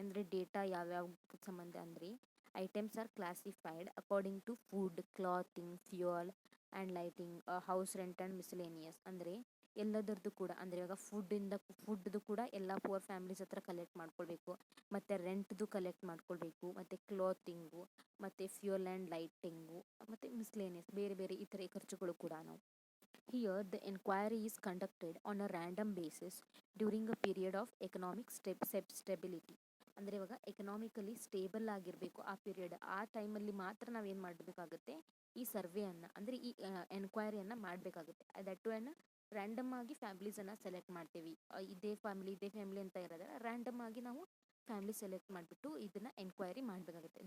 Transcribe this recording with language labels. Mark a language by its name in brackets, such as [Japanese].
[Kannada] ಅಂದರೆ ಡೇಟಾ ಯಾವ್ಯಾವ ಸಂಬಂಧ ಅಂದರೆ [English] Items are classified according to food, clothing, fuel and lighting, house rent and miscellaneous. [Kannada] ಅಂದರೆ ಎಲ್ಲದರದ್ದು ಕೂಡ, ಅಂದರೆ ಇವಾಗ ಫುಡ್ದು ಕೂಡ ಎಲ್ಲ ಪುವರ್ ಫ್ಯಾಮ್ಲೀಸ್ ಹತ್ರ ಕಲೆಕ್ಟ್ ಮಾಡ್ಕೊಳ್ಬೇಕು, ಮತ್ತು ರೆಂಟ್ದು ಕಲೆಕ್ಟ್ ಮಾಡ್ಕೊಳ್ಬೇಕು, ಮತ್ತು ಕ್ಲಾತಿಂಗು, ಮತ್ತು ಫ್ಯೂಯಲ್ ಆ್ಯಂಡ್ ಲೈಟಿಂಗು, ಮತ್ತು ಮಿಸ್ಲೇನಿಯಸ್ ಬೇರೆ ಬೇರೆ ಇತರೆ ಖರ್ಚುಗಳು ಕೂಡ ನಾವು. [English] Here, the inquiry is conducted on a random basis during a period of economic stability. [Kannada] ಅಂದರೆ ಇವಾಗ ಎಕನಾಮಿಕಲಿ ಸ್ಟೇಬಲ್ ಆಗಿರಬೇಕು ಆ ಪೀರಿಯಡ್. ಆ ಟೈಮಲ್ಲಿ ಮಾತ್ರ ನಾವೇನು ಮಾಡಬೇಕಾಗುತ್ತೆ, ಈ ಸರ್ವೆಯನ್ನು ಅಂದರೆ ಈ ಎನ್ಕ್ವೈರಿಯನ್ನು ಮಾಡಬೇಕಾಗುತ್ತೆ. ದಟ್ಟು ರ್ಯಾಂಡಮ್ ಆಗಿ ಫ್ಯಾಮ್ಲೀಸನ್ನು ಸೆಲೆಕ್ಟ್ ಮಾಡ್ತೀವಿ. ಇದೇ ಫ್ಯಾಮ್ಲಿ ಅಂತ ಇರೋದ್ರೆ ರ್ಯಾಂಡಮ್ ಆಗಿ ನಾವು ಫ್ಯಾಮ್ಲಿ ಸೆಲೆಕ್ಟ್ ಮಾಡಿಬಿಟ್ಟು ಇದನ್ನು ಎನ್ಕ್ವೈರಿ ಮಾಡಬೇಕಾಗುತ್ತೆ.